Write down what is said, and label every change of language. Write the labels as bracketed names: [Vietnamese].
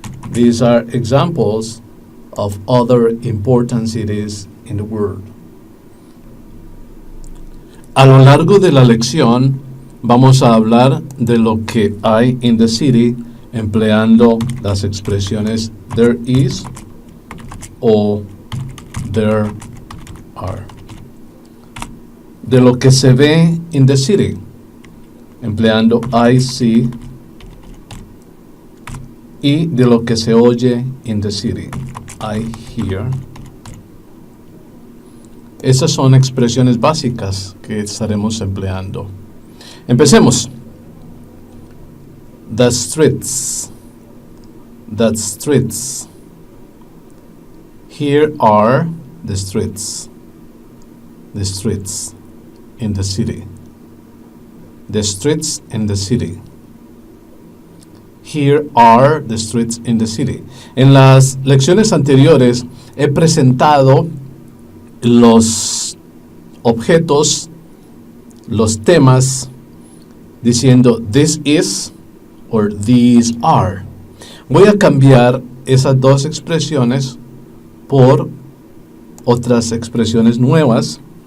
[English] These are examples of other important cities in the world. [Spanish] A lo largo de la lección vamos a hablar de lo que hay [English] in the city [Spanish] empleando las expresiones [English] there is [Spanish] o [English] there are. [Spanish] De lo que se ve [English] in the city [Spanish] empleando [English] I see, [Spanish] y de lo que se oye [English] in the city I hear. [Spanish] Esas son expresiones básicas que estaremos empleando. Empecemos. [English] The streets. The streets. Here are the streets. The streets in the city. The streets in the city. Here are the streets in the city. [Spanish] En las lecciones anteriores he presentado los objetos, los temas, diciendo [English] this is or these are. [Spanish] Voy a cambiar esas dos expresiones por otras expresiones nuevas.